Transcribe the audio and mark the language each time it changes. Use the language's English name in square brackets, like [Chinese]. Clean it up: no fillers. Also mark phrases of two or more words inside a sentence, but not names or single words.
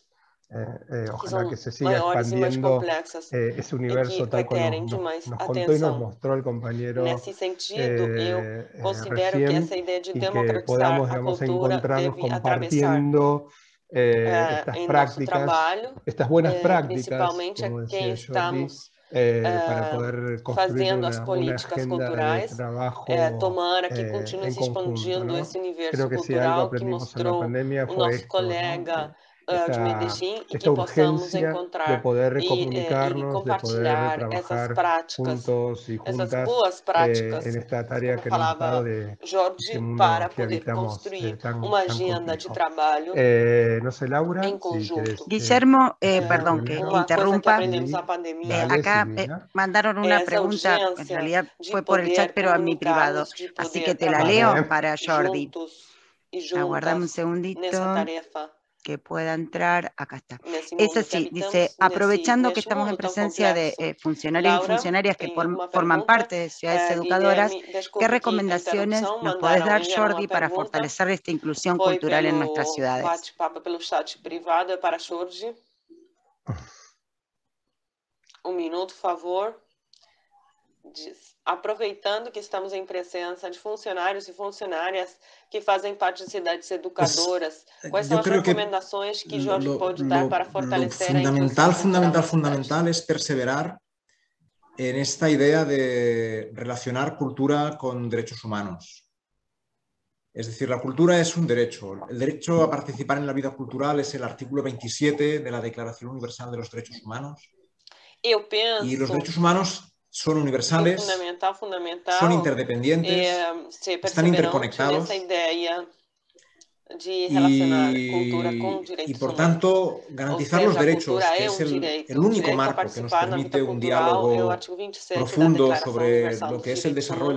[Spanish] Ojalá que se siga expandiendo ese universo tal como nos contó y nos mostró el compañero recién, y que podamos, digamos, encontrarnos compartiendo estas prácticas, estas buenas prácticas, como decía Jordi, para poder construir una agenda de trabajo [Portuguese] tomara que continue [Spanish] en [Portuguese] se [Spanish] conjunto, [Portuguese] expandindo [Spanish] ¿no? [Portuguese] esse universo [Spanish] Creo que si algo [Portuguese] cultural que [Spanish] aprendimos en la [Portuguese] mostrou [Spanish] pandemia [Portuguese] o [Spanish] fue [Portuguese] nosso [Spanish] esto, ¿no? [Portuguese] colega de Medellín e [Spanish] esta [Portuguese] que possamos [Spanish] urgencia de [Portuguese] encontrar [Spanish] poder [Portuguese] e [Spanish] comunicarnos, de poder [Portuguese] compartilhar essas [Spanish] trabajar [Portuguese] práticas, [Spanish] juntos y [Portuguese] essas [Spanish] juntas [Portuguese] boas práticas, [Spanish] en esta tarea [Portuguese] como [Spanish] que nos ha [Portuguese] falava [Spanish] dado de [Portuguese] Jordi, [Spanish] este mundo [Portuguese] para [Spanish] que [Portuguese] poder [Spanish] habitamos [Portuguese] construir [Spanish] tan [Portuguese] uma agenda de [Spanish] complejo. [Portuguese] trabalho [Spanish] No sé, Laura, [Portuguese] em [Spanish] si [Portuguese] conjunto. [Spanish] quieres, Guillermo, decir perdón que primero. [Portuguese] Uma coisa que [Spanish] interrumpa. [Portuguese] aprendemos na pandemia [Spanish] Dale, Acá Silvina. mandaron una [Portuguese] essa [Spanish] pregunta, en [Portuguese] urgência [Spanish] realidad [Portuguese] de [Spanish] fue por el chat, [Portuguese] poder [Spanish] pero a mi privado. [Portuguese] comunicarmos, de [Spanish] Así [Portuguese] poder [Spanish] que te la [Portuguese] trabalhar [Spanish] leo para Jordi. [Portuguese] juntos e [Spanish] Aguardame un [Portuguese] juntas [Spanish] segundito [Portuguese] nessa tarefa. [Spanish] que pueda entrar. Acá está. [Portuguese] Nesse [Spanish] Es [Portuguese] mundo que [Spanish] así, [Portuguese] habitamos, [Spanish] dice, aprovechando que [Portuguese] neste [Spanish] estamos en [Portuguese] mundo tão [Spanish] presencia de [Portuguese] complexo. [Spanish] funcionarios y [Portuguese] Laura, [Spanish] funcionarias que [Portuguese] tem uma [Spanish] forman [Portuguese] pergunta. [Spanish] parte de ciudades educadoras, [Portuguese] Guilherme, [Spanish] ¿qué [Portuguese] desculpe que a [Spanish] recomendaciones [Portuguese] interrupção, [Spanish] nos podés dar, [Portuguese] enviaram uma [Spanish] Jordi, para [Portuguese] pergunta. [Spanish] fortalecer esta inclusión [Portuguese] Foi [Spanish] cultural en nuestras [Portuguese] pelo [Spanish] ciudades? [Portuguese] bate-papo, pelo chat privado, é para Jordi. Um minuto, por favor. Aproveitando que estamos em presença de funcionários e funcionárias que fazem parte de cidades educadoras, quais são as recomendações que Jorge pode dar para fortalecer a inclusão cultural? [Spanish] Fundamental es perseverar en esta idea de relacionar cultura con derechos humanos. Es decir, la cultura es un derecho. El derecho a participar en la vida cultural es el artículo 27 de la Declaración Universal de los Derechos Humanos. [Portuguese] Eu penso [Spanish] y los derechos humanos son universales, [Portuguese] fundamental, [Spanish] son interdependientes, están interconectados de relacionar cultura con y por tanto garantizar los derechos, que es el único marco que nos permite un diálogo profundo sobre lo que es el desarrollo.